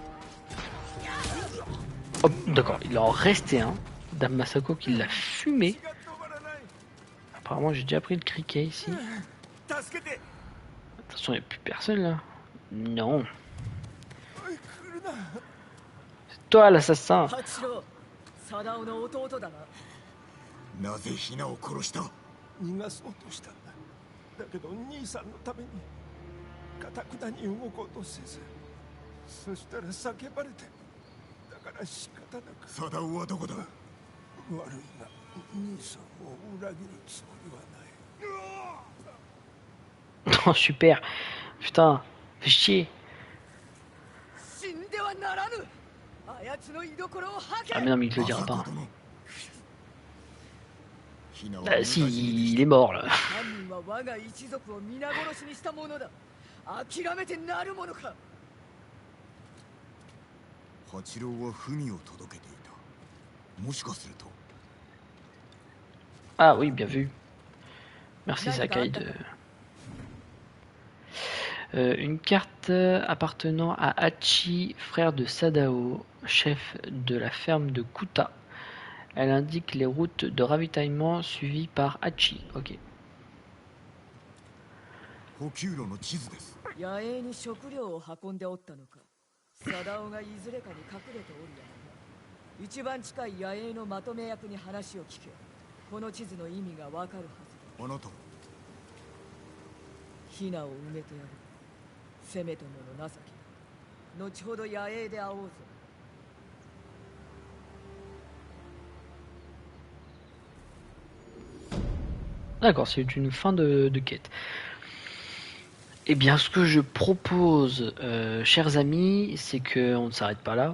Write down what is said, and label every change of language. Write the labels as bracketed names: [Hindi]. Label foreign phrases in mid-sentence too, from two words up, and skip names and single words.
[French] Oh, d'accord, il en restait un. Dame Masako qui l'a fumé. Apparemment, j'ai déjà pris le criquet ici. Attention, il n'y a plus personne là. Non. C'est toi l'assassin. [Japanese] 貞夫の弟だな。なぜひなを殺した。逃がそうとしたんだ。だけど兄さんのために堅くなに動こうとせず、そしたら叫ばれて、だから仕方なく。貞夫はどこだ。悪いが兄さんを裏切るつもりはない。 [French] Oh super. Putain, fais chier. [Japanese] 死んではならぬ。あやつの居所を吐け。 [French] Ah mais non mais il te le dira pas. [Japanese] ひなは [French] Bah si, il est mort là. [Japanese] 犯人は我が一族を皆殺しにしたものだ。諦めてなるものか。八郎は文を届けていた。もしかすると。 [French] Ah oui, bien vu. Merci Sakai de... Une carte appartenant à Hachi, frère de Sadao, chef de la ferme de Kuta. Elle indique les routes de ravitaillement suivies par Hachi. Ok. [Japanese] 補給路の地図です。野営に食料を運んでおったのか。貞夫がいずれかに隠れておるやろな。一番近い野営のまとめ役に話を聞け。この地図の意味がわかるはずだ。あなたはヒナを埋めてやる。せめてもの情けだ。後ほど野営で会おうぞ。 [French] D'accord, c'est une fin de quête. Eh bien, ce que je propose, chers amis, c'est qu'on ne s'arrête pas là.